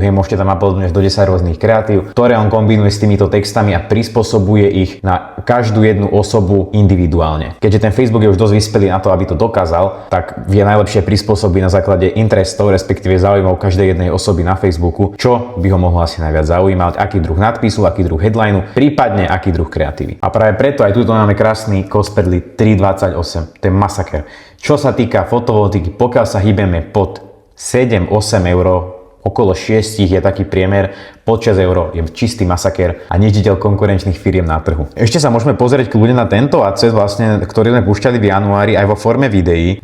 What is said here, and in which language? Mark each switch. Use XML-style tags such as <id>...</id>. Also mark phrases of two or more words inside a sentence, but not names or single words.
<sk>Hej, môžete tam uploadnúť do 10 rôznych kreatív, ktoré on kombinuje s týmito textami a prispôsobuje ich na každú jednu osobu individuálne. Keďže ten Facebook je už dosť vyspelý na to, aby to dokázal, tak vie najlepšie prispôsobiť na základe interestov, respektíve záujmov každej jednej osoby na Facebooku, čo by ho mohlo asi najviac zaujímať, aký druh nadpisu, aký druh headlineu, prípadne aký druh kreatívy. A práve preto aj tuto máme krásny</sk> <en>cost per lead</en> <sk>3,28. To je masaker. Čo sa týka fotovoltiky, pokiaľ sa hýbeme pod 7-8 eur, okolo 6 je taký priemer, pod 6 eur je čistý masaker a nežiteľ konkurenčných firiem na trhu. Ešte sa môžeme pozrieť kľudne na tento adset, vlastne, ktorý sme púšťali v januári aj vo forme videí.</sk>